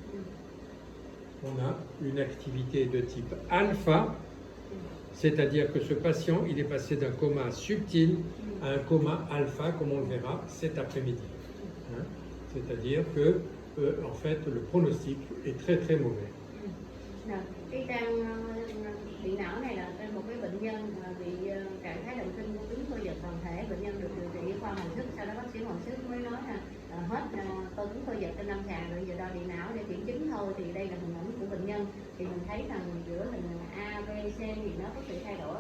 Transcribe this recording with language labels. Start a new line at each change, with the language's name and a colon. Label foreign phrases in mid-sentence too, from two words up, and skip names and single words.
French: On a une activité de type alpha, c'est-à-dire que ce patient, il est passé d'un coma subtil à un coma alpha, comme on le verra cet après-midi. Hein? C'est-à-dire que, en fait, le pronostic est très très mauvais.
Vietnamese: Cái trang điện não này là trên một cái bệnh nhân bị trạng thái động kinh của cứng cơ giật toàn thể. Bệnh nhân được điều trị khoa hồi sức, sau đó bác sĩ hồi sức mới nói là hết cơ cứng cơ giật trên lâm sàng rồi, giờ đo điện não để kiểm chứng thôi. Thì đây là hình ảnh của bệnh nhân, thì mình thấy rằng giữa hình A, B, C thì nó có sự thay đổi.